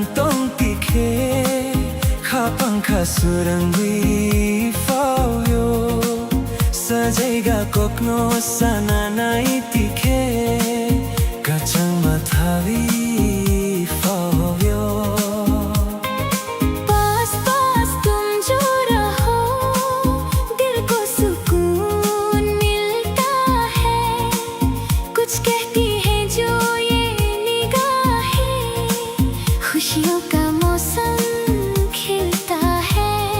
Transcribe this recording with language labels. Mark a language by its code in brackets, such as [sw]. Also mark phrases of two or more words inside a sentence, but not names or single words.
[trp] tong tikhe khapang khasurangui fauyo sajaiga kokno sananai tikhe kachang mathavi fauyo [hi] पास पास तुम जो रहो दिल को सुकून मिलता है। कुछ कहती है जो ये निगाहें खुशियों का मौसम खिलता है।